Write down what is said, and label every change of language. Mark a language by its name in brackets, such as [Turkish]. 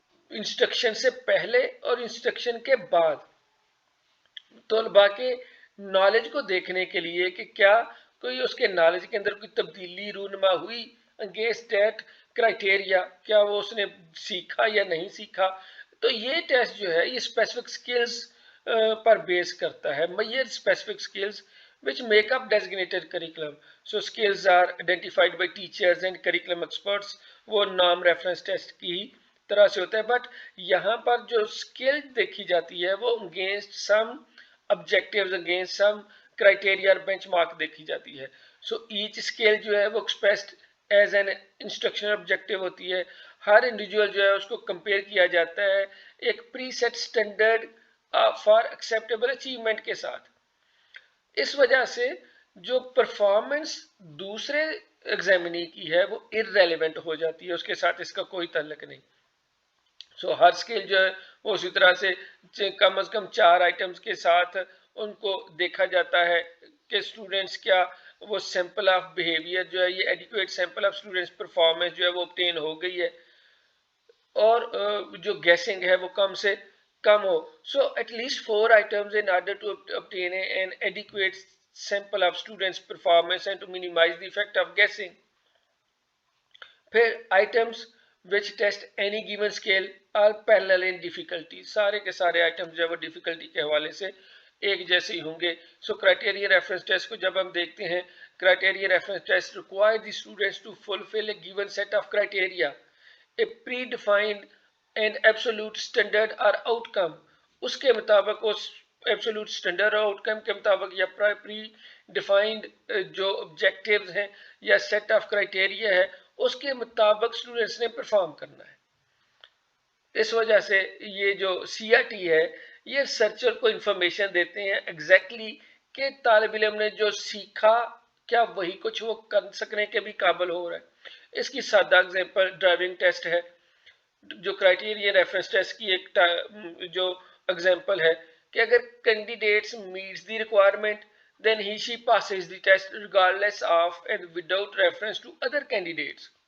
[Urdu] Instruction سے پہلے اور انسٹرکشن کے بعد طلباء کے نالج کو دیکھنے کے لیے کہ کیا کوئی اس کے نالج کے اندر کوئی تبدیلی رونما ہوئی [English] against that criteria, [Urdu] کیا وہ اس نے سیکھا یا نہیں سیکھا۔ تو یہ ٹیسٹ جو ہے یہ اسپیسیفک سکلز پر بیس کرتا ہے، [English] More specific skills which make up designated curriculum. So skills are identified by teachers and curriculum experts. [Urdu] وہ نام ریفرنس ٹیسٹ کی طرح سے ہوتا ہے، بٹ یہاں پر جو اسکل دیکھی جاتی ہے وہ [English] against some objectives, against some criteria [Urdu] اور بینچ مارک دیکھی جاتی ہے۔ ایچ اسکل جو ہے وہ [English] expressed as an instructional objective [Urdu] ہوتی ہے۔ ہر انڈیویجول جو ہے اس کو کمپیئر کیا جاتا ہے ایک پری set standard [English] for acceptable achievement [Urdu] کے ساتھ۔ اس وجہ سے جو پرفارمنس دوسرے ایگزامنی کی ہے وہ irrelevant ہو جاتی ہے، اس کے ساتھ اس کا کوئی تعلق نہیں۔ ہر اسکل جو ہے وہ اسی طرح سے کم از کم 4 آئٹمز کے ساتھ ان کو دیکھا جاتا ہے کہ اسٹوڈنٹس کیا وہ سیمپل آف بیہیویئر جو ہے یہ adequate sample of students performance جو ہے وہ obtain ہو گئی ہے، اور جو گیسنگ ہے وہ کم سے کم ہو۔ [English] at least 4 items in order to obtain an adequate sample of students' performance and to minimize the effect of guessing. پھر items which test any given scale are parallel in difficulty. [Urdu] سارے کے سارے items جو ہے وہ difficulty کے حوالے سے ایک جیسے ہی ہوں گے۔ [English] criteria reference test کو جب ہم دیکھتے ہیں، criteria reference test require the students to fulfill a given set of criteria, a predefined and absolute standard or outcome. [Urdu] اس کے مطابق اس absolute standard اور outcome کے مطابق یا پری ڈیفائنڈ جو objectives ہیں یا set of criteria ہے اس کے مطابق اسٹوڈنٹس نے پرفارم کرنا ہے۔ اس وجہ سے یہ جو CRT ہے یہ ریسرچر کو انفارمیشن دیتے ہیں ایگزیکٹلی کہ طالب علم نے جو سیکھا کیا وہی کچھ وہ کر سکنے کے بھی قابل ہو رہا ہے۔ اس کی سادہ اگزامپل ڈرائیونگ ٹیسٹ ہے، جو کرائٹیریا ریفرنس ٹیسٹ کی ایک جو اگزامپل ہے کہ اگر [English] Candidates meets the requirement then he she passes the test regardless of and without reference to other candidates.